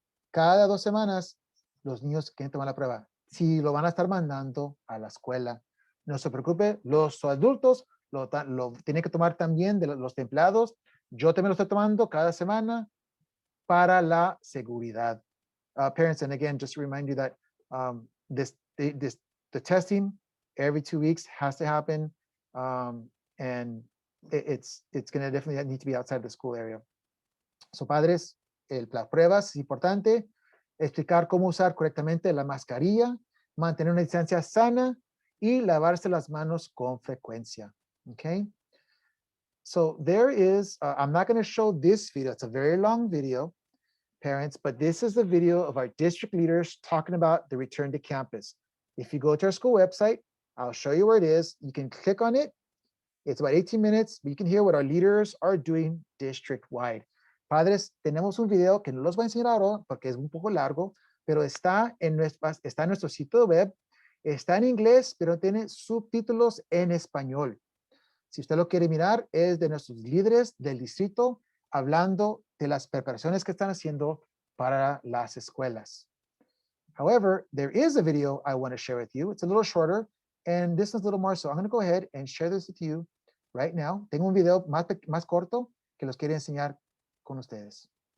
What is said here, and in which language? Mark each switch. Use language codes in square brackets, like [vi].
[es] Cada 2 semanas los niños quieren tomar la prueba. Si lo van a estar mandando a la escuela, no se preocupe, los adultos lo tienen que tomar también de los empleados. Yo también lo estoy tomando cada semana para la seguridad. [en] Parents, and again, just to remind you that the testing every 2 weeks has to happen, and it's going to definitely need to be outside the school area. [es] So, padres, las pruebas es importante, explicar cómo usar correctamente la mascarilla, mantener una distancia sana y lavarse las manos con frecuencia. [en] Okay? So there is, I'm not going to show this video. It's a very long video, parents, but this is the video of our district leaders talking about the return to campus. If you go to our school website, I'll show you where it is. You can click on it. It's about 18 minutes, but you can hear what our leaders are doing district-wide. [es] Padres, tenemos un video que no los voy a enseñar ahora porque es un poco largo, pero está en nuestro sitio web. Está en inglés, pero tiene subtítulos en español. Si usted lo quiere mirar, es de nuestros líderes del distrito hablando de las preparaciones que están haciendo para las escuelas. [en] However, there is a video I want to share with you. It's a little shorter, and this is a little more, so I'm going to go ahead and share this with you right now. [es] Tengo un video más corto que los quiero enseñar con ustedes.